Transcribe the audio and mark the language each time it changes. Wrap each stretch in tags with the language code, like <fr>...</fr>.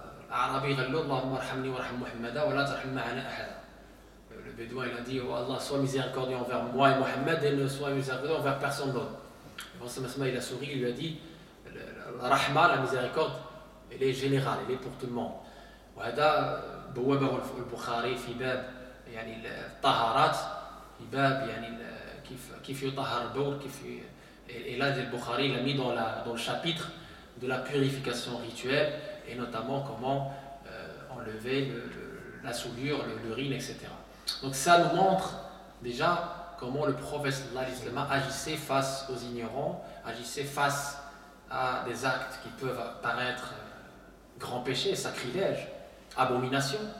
<ar>L'arabi قال له اللهم ارحمني وارحم محمدا ولا ترحم معنا أحدا.</ar> <fr>Le bédouin il a dit oh Allah, sois miséricordieux envers moi et Mohammed et ne sois miséricordieux envers personne d'autre. Il a souri, il lui a dit la rahma, la miséricorde, elle est générale, elle est pour tout le monde.</fr> <ar>وهذا بوابه البخاري في باب يعني الطهارات في باب يعني كيف يطهر البول كيف.</ar> <fr>Et là le Bukhari l'a mis dans le chapitre de la purification rituelle et notamment comment enlever la souillure, l'urine, etc. Donc ça nous montre déjà comment le prophète sallallahu alayhi wa sallam agissait face aux ignorants, agissait face à des actes qui peuvent paraître grands péchés, sacrilèges, abominations.</fr>